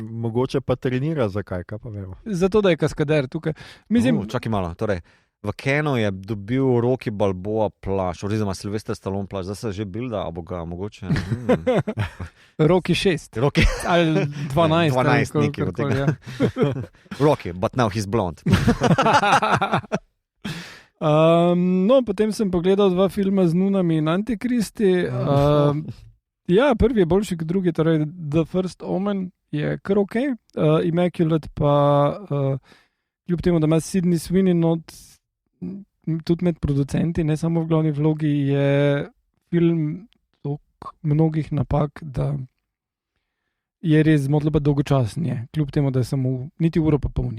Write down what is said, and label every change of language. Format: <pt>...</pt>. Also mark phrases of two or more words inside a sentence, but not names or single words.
<sl>mogoče pa trenira, zakaj, kaj pa vemo. Zato, da je Kaskader tukaj. Mislim, čakaj malo, torej, v Kenu je dobil Rocky Balboa plašč, oziroma Sylvester Stallone plašč, zdaj se že bilda, a bo ga mogoče... Rocky 6. Rocky. Ali 12. 12 nekaj od tega. Ja.</sl> <en>Rocky, but now he's blonde.</en> <sl>No, potem sem pogledal 2 filma z Nunami in Antikristi. Ja, prvi je boljši kot drugi, torej The First Omen je kar ok, Immaculate pa kljub temu, da ima Sydney Sweeney tudi med producenti, ne samo v glavni vlogi, je film toliko mnogih napak, da je res zmotlo pa dolgočasnje, kljub temu, da je samo niti uro pa polni.</sl>